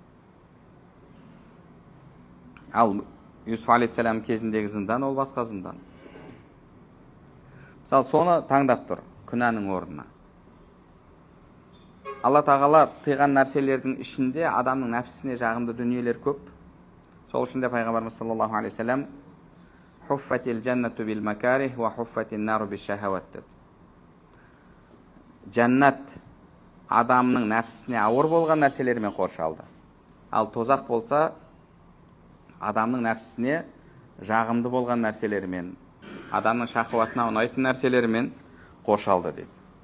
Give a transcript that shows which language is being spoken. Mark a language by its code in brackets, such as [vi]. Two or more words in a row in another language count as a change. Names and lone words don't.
[kk] Ал Юсуф алейхиссалам кезіндегі зындан ол басқа зындан. Мысалы, соны таңдап тұр күнәнің орнына. Алла тағала тыйған нәрселердің ішінде адамның нәпсісіне жағымды дүниелер көп. Сол үшін де пайғамбарымыз [ar] صلى الله عليه وسلم حفت الجنة بالمكاره وحفت النار بالشهوات [kk] деді. Жәннат адамның нәпсісіне ауыр болған нәрселермен қоршалды. Ал тозақ болса адамның нәпсісіне жағымды болған нәрселермен адамның шахуатына ұнайтын нәрселермен қоршалды дейді.